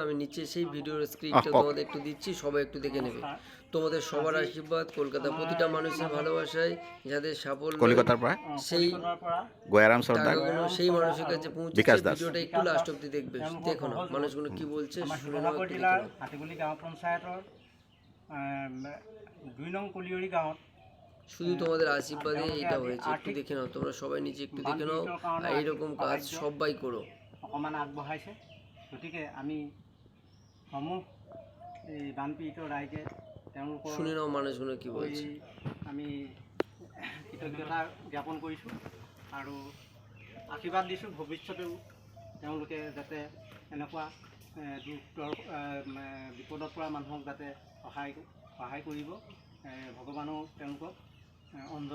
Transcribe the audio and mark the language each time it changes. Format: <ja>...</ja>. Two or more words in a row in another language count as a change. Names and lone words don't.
<bn>আমি নিচে সেই ভিডিওর স্ক্রিপ্টটা তোমাদের একটু দিচ্ছি, সবাই একটু দেখে নেবে। তোমাদের সবার আশীর্বাদ, কলকাতা প্রতিটা মানুষের ভালোবাসায় যাদের সাফল্য</bn> <as>কলিকতার পৰা</as> <bn>সেই গয়ারাম সর্দার টাকাগুলো সেই মানুষের কাছে পৌঁছেছে। বিকাশ দাস। ভিডিওটা একটু লাস্ট অব্দি দেখবে, দেখো না মানুষগুলো কি বলছে, শুনে নাও, একটু দেখে</bn> <as>জিলাৰ</as> <bn>নাও।</bn> <as>হাতীগুলি গাঁও পঞ্চায়তৰ 2 নং কলিয়ৰী গাঁৱত</as> <bn>শুধু তোমাদের আশীর্বাদে এটা হয়েছে, একটু দেখে নাও তোমরা সবাই নিচে একটু দেখে নাও। আর এইরকম কাজ সবাই করো।</bn> <as>অকণমান আগবঢ়াইছে। গতিকে আমি সমূহ এই বানপীড়িত ৰাইজে তেওঁলোকৰ</as> <bn>শুনে নাও মানুষগুলো কি বলছে।</bn> <as>আমি কৃতজ্ঞতা জ্ঞাপন কৰিছোঁ আৰু আশীৰ্বাদ দিছোঁ ভৱিষ্যতেও তেওঁলোকে যাতে এনেকুৱা বিপদত পৰা মানুহক যাতে সহায় কৰিব, ভগৱানেও তেওঁলোকক অঞ্জল দিব।</as>